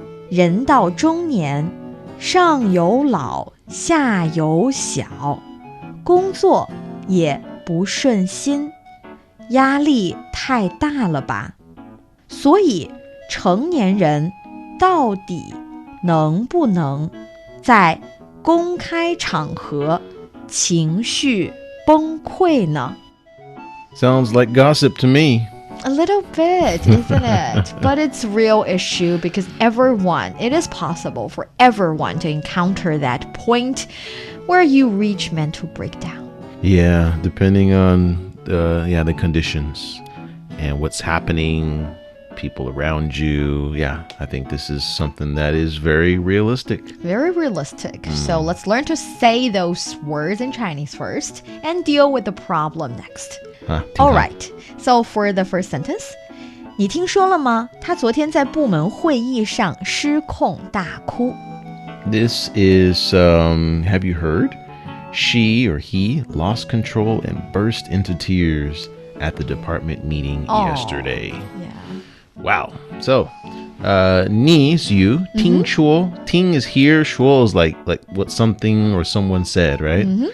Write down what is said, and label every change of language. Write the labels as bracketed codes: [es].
[zh] 人到中年，上有老，下有小，工作也不顺心，压力太大了吧？所以，成年人到底能不能在公开场合情绪崩溃呢？ [en] Sounds like gossip to me. A little bit, isn't it? But it's a real issue because it is possible for everyone to encounter that point where you reach mental breakdown. Yeah, depending on the conditions and what's happening, people around you. Yeah, I think this is something that is very realistic. Very realistic. So let's learn to say those words in Chinese first and deal with the problem next. All right. So for the first sentence, [zh] 你听说了吗？他昨天在部门会议上失控大哭。 [en] This is, have you heard? She or he lost control and burst into tears at the department meeting yesterday. Yeah. Wow. So, ni is you, ting shuo. Ting is here, shuo is like what something or someone said, right?